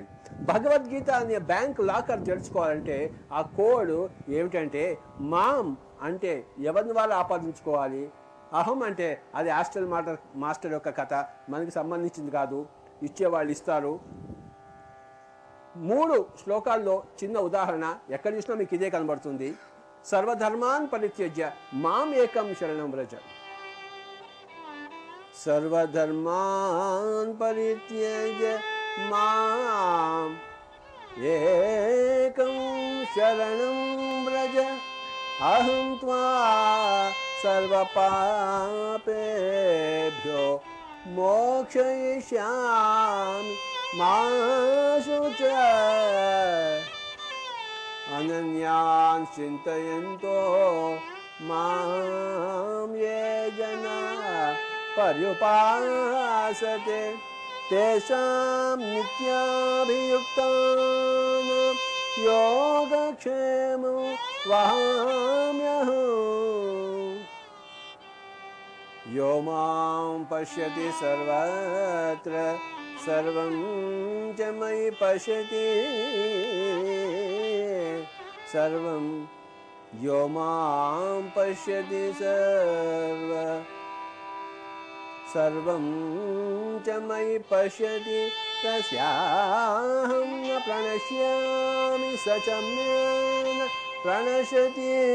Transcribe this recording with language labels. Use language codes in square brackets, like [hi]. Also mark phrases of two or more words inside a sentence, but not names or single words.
[te] భగవద్గీత అనే [en] bank locker [te] తెరుచుకోవాలంటే ఆ కోడ్ ఏమిటంటే మాం అంటే ఎవరిని వాళ్ళు ఆపాదించుకోవాలి, అహం అంటే అది [en] hostel master [te] యొక్క కథ, మనకి సంబంధించింది కాదు, ఇచ్చేవాళ్ళు ఇస్తారు. 3 శ్లోకాల్లో చిన్న ఉదాహరణ ఎక్కడ చూసినా మీకు ఇదే కనబడుతుంది. [sa] సర్వధర్మాన్ పరిత్యజ్య మాం ఏకం శరణం వ్రజ. సర్వధర్మాన్ పరిత్యజ్య మాం ఏకం శరణం వ్రజ అహం త్వా సర్వపాపేభ్యో మోక్షయిష్యామి మా శుచ. అనన్యాన్ చింతయంతో మాం ఏ జనా పర్యుపాసతే తేషాం నిత్యాభియుక్తానాం యోగక్షేమం వహామ్యహం. యో మాం పశ్యతి సర్వత్ర సర్వం చ మయి పశ్యతి సర్వం యో మాం పశ్యతి సర్వం చ మయి పశ్యతి తస్యాహం న ప్రణశ్యామి స చ మే న ప్రణశ్యతి.